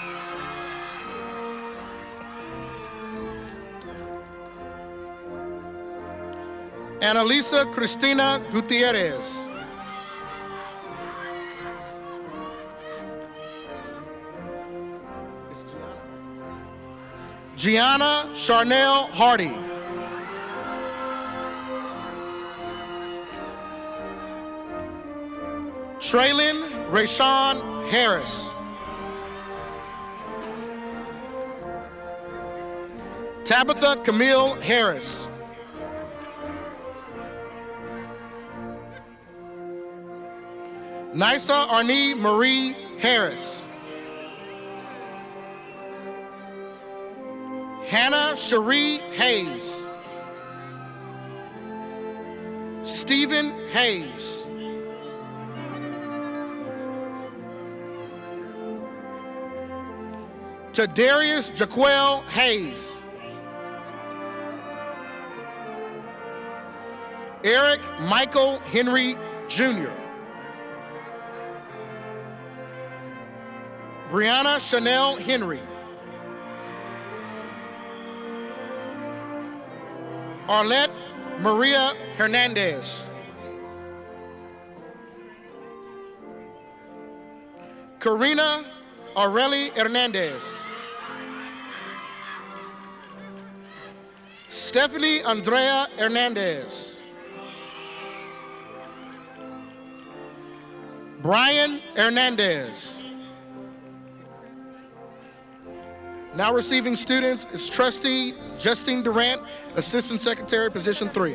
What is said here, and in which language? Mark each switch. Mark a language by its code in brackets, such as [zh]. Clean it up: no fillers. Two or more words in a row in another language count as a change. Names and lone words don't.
[en] Annalisa Cristina Gutierrez, Gianna Charnel Hardy, Traylon Rayshawn Harris, Tabitha Camille Harris, Nisa Arnie Marie Harris, Hannah Cherie Hayes, Stephen Hayes, Tadarius Jaquel Hayes, Eric Michael Henry Jr., Brianna Chanel Henry. Arlette Maria Hernandez. Karina Aureli Hernandez. Stephanie Andrea Hernandez. Brian Hernandez. Now receiving students is Trustee Justine Durant, Assistant Secretary, Position 3.